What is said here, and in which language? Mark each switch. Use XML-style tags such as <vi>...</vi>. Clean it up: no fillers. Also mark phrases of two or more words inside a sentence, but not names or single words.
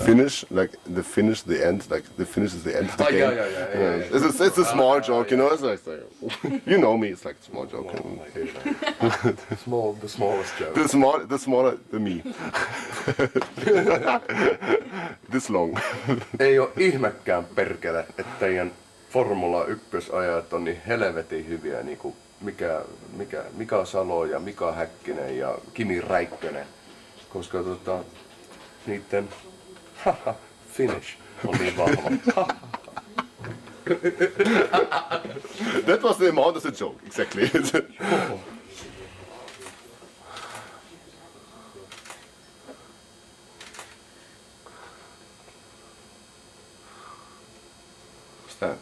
<en>Finnish, like the Finnish, the end, like the Finnish is the end of the Oh, game. yeah. It's a small joke, you know. It's like you know me. It's like a small joke. Oh, I hate that. The smallest joke. The smaller the me. This long.</en> <fi>Ei oo ihmekään perkele, että teidän Formula 1-ajat on niin helvetin hyviä, niinku Mika Salo ja Mika Häkkinen ja Kimi Räikkönen, koska niitten Finnish on niin vahva.</fi> <en>That was the amount of the joke, exactly. What's that?</en>